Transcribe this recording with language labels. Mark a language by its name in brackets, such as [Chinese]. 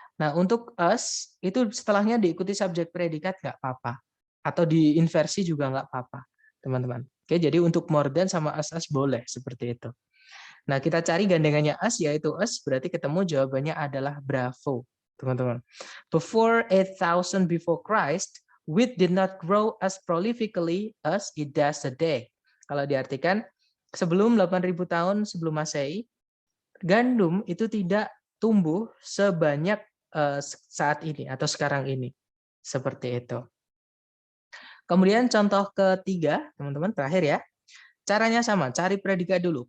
[Indonesian] Nah, untuk us itu setelahnya diikuti subjek predikat nggak apa-apa. Atau diinversi juga nggak apa-apa, teman-teman. Oke, jadi untuk more than sama us boleh seperti itu. Nah, kita cari gandengannya us, yaitu us, berarti ketemu jawabannya adalah bravo, teman-teman. [English] Before 8,000 before Christ, wheat did not grow as prolifically as it does today. [Indonesian] Kalau diartikan, sebelum 8.000 tahun sebelum Masehi, gandum itu tidak tumbuh sebanyak saat ini atau sekarang ini. Seperti itu. Kemudian contoh ketiga, teman-teman, terakhir ya. Caranya sama, cari predikat dulu.